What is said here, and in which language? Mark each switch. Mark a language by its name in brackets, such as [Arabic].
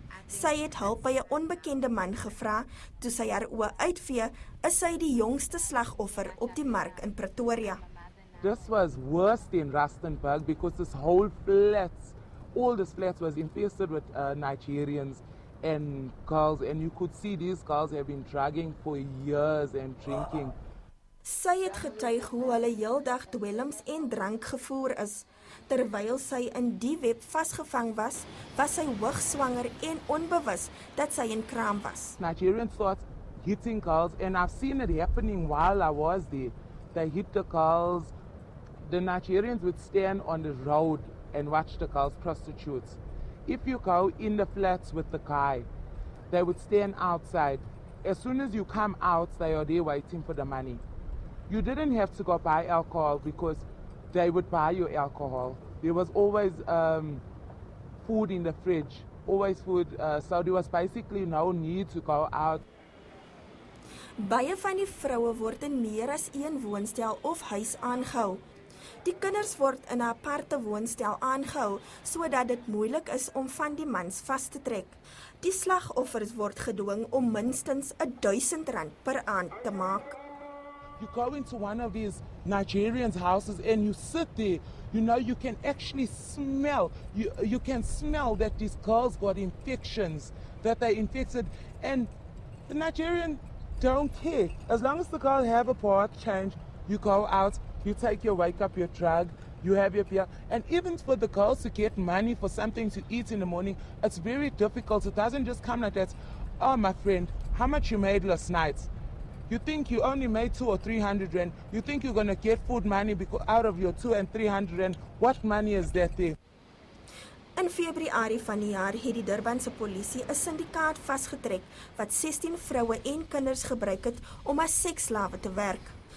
[Afrikaans] Sy het hulp by 'n onbekende man gevra. Toe sy haar oë uitvee, is sy die jongste slagoffer op die mark in Pretoria. [English] This was worse in Rustenburg because this whole flats, all this flats was infested with Nigerians and girls, and you could see these girls have been drugging for years and drinking. [Afrikaans] Sy het getuig hoe hulle heeldag dwelms en drank gevoer is. Terwyl sy in die web vasgevang was, was sy hoogswanger en onbewus dat sy in kraam was. [English] Nigerians thought hitting girls, and I've seen it happening while I was there. They hit the girls. The Nigerians would stand on the road and watch the girls prostitutes. If you go in the flats with the guy, they would stand outside. As soon as you come out, they are there waiting for the money. You didn't have to go buy alcohol because they would buy your alcohol. There was always food in the fridge, always food, so there was basically no need to go out. [Afrikaans] Baie van die vroue word in meer as een woonstel of huis aangehou. Die kinders word in 'n aparte woonstel aangehou sodat dit moeilik is om van die mans vas te trek. Die slagoffers word gedwing om minstens R1000 per aand te maak. [English] You go into one of these Nigerians' houses and you sit there, you know, you can actually smell, you can smell that these girls got infections, that they're infected, and the Nigerian don't care. As long as the girl have a part change, you go out, you take your wake up, your drug, you have your beer. And even for the girls to get money for something to eat in the morning, it's very difficult. It doesn't just come like that. Oh, my friend, how much you made last night? You think you only made 200 or 300 rand. You think you're going to get food money out of your 200 and 300 rand. What money is that there? [Afrikaans] In Februarie van die jaar het die Durbanse polisie 'n syndikaat vasgetrek wat 16 vroue en kinders gebruik het om as seksslawe te werk.